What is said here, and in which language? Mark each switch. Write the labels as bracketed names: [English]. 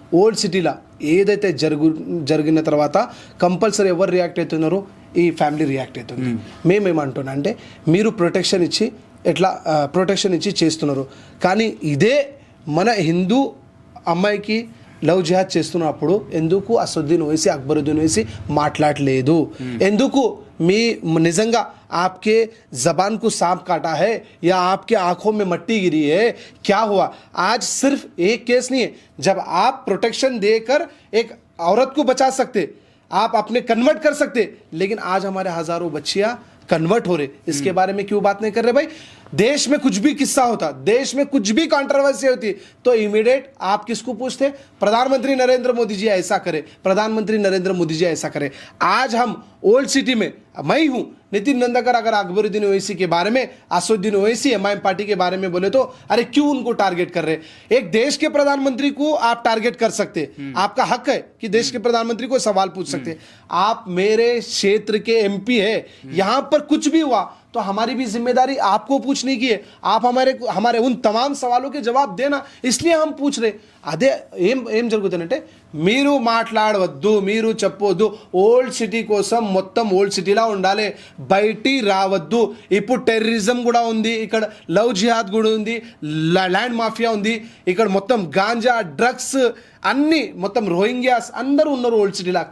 [Telugu] Old సిటీలో ఏదైతే జరిగిన తర్వాత కంపల్సరీ ఎవరు రియాక్ట్ అవుతున్నారో ఈ ఫ్యామిలీ రియాక్ట్ అవుతుంది. మేమేమంటున్నా అంటే మీరు ప్రొటెక్షన్ ఇచ్చి చేస్తున్నారు, కానీ ఇదే మన హిందూ అమ్మాయికి లవ్ జిహాద్ చేస్తున్నప్పుడు ఎందుకు అసదుద్దీన్ ఓవైసీ, అక్బరుద్దీన్ ఓవైసీ మాట్లాడలేదు? ఎందుకు మీ నిజంగా [Hindi] आपके ज़बान को सांप काटा है या आपके आंखों में मट्टी गिरी है? क्या हुआ? आज सिर्फ एक केस नहीं है. जब आप प्रोटेक्शन देकर एक औरत को बचा सकते, आप अपने कन्वर्ट कर सकते, लेकिन आज हमारे हज़ारों बच्चियाँ कन्वर्ट हो रहे, इसके बारे में क्यों बात नहीं कर रहे भाई? देश में कुछ भी किस्सा होता, देश में कुछ भी कंट्रोवर्सी होती तो इमीडिएट आप किसको पूछते? प्रधानमंत्री नरेंद्र मोदी जी ऐसा करे, प्रधानमंत्री नरेंद्र मोदी जी ऐसा करे. आज हम ओल्ड सिटी में, मैं हूँ नितिन नंदकर, अगर अकबरुद्दीन ओवैसी के बारे में, असदुद्दीन ओवैसी एमआईएम पार्टी के बारे में बोले तो अरे क्यों उनको टारगेट कर रहे? एक देश के प्रधानमंत्री को आप टारगेट कर सकते, आपका हक है कि देश के प्रधानमंत्री को सवाल पूछ सकते. आप मेरे क्षेत्र के एमपी है, यहाँ पर कुछ भी हुआ तो हमारी भी जिम्मेदारी आपको पूछने की है. आप हमारे उन तमाम सवालों के जवाब देना, इसलिए हम पूछ रहे. [Telugu] అదే ఏం జరుగుతుందంటే మీరు మాట్లాడవద్దు, మీరు చెప్పొద్దు. ఓల్డ్ సిటీ కోసం మొత్తం ఓల్డ్ సిటీలా ఉండాలి, బయటి రావద్దు. ఇప్పుడు టెర్రరిజం కూడా ఉంది, ఇక్కడ లవ్ జిహాద్ కూడా ఉంది, ల్యాండ్ మాఫియా ఉంది, ఇక్కడ మొత్తం గాంజా, డ్రగ్స్ అన్ని మొత్తం రోహింగ్యాస్ అందరూ ఉన్నారు ఓల్డ్ సిటీలా.